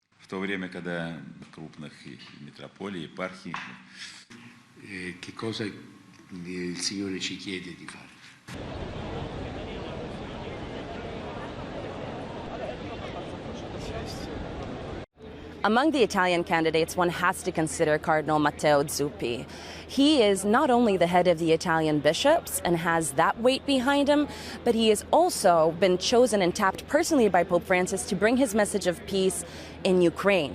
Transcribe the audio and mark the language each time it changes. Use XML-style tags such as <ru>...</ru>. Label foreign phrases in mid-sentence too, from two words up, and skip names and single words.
<ru>то время, когда крупных метрополий, епархий.</ru> <it>Che cosa il Signore ci chiede di fare?</it> <en>Among the Italian candidates, one has to consider Cardinal Mateo Zuppi. He is not only the head of the Italian bishops and has that weight behind him, but he has also been chosen and tapped personally by Pope Francis to bring his message of peace in Ukraine.</en>